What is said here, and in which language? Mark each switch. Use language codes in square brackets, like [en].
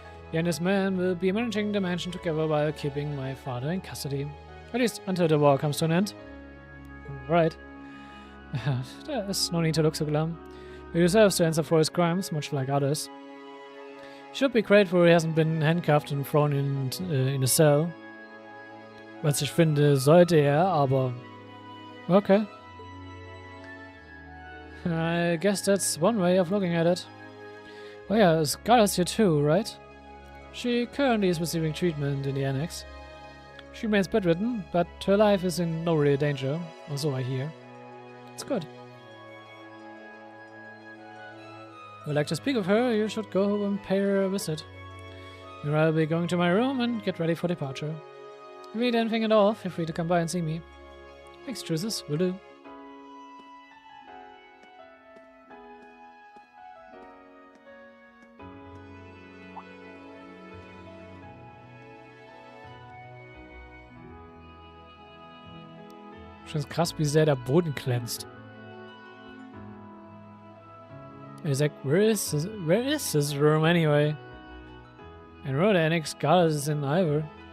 [en] He and his men will be managing the mansion together while keeping my father in custody. At least until the war comes to an end. Right. There's no need to look so glum. He deserves to answer for his crimes, much like others. He should be grateful he hasn't been handcuffed and thrown in a cell. [de] Was ich finde, sollte aber... Okay. [en] I guess that's one way of looking at it. Oh yeah, Scarlet's here too, right? She currently is receiving treatment in the annex. She remains bedridden, but her life is in no real danger, or so I hear. It's good. If you'd like to speak of her, you should go and pay her a visit. Or I'll be going to my room and get ready for departure. If you need anything at all, feel free to come by and see me. Thanks, Truces. Will do. [de] Schon krass, wie sehr der Boden glänzt. [en] He's like, where is this room anyway? And road annex Scarlet is in either.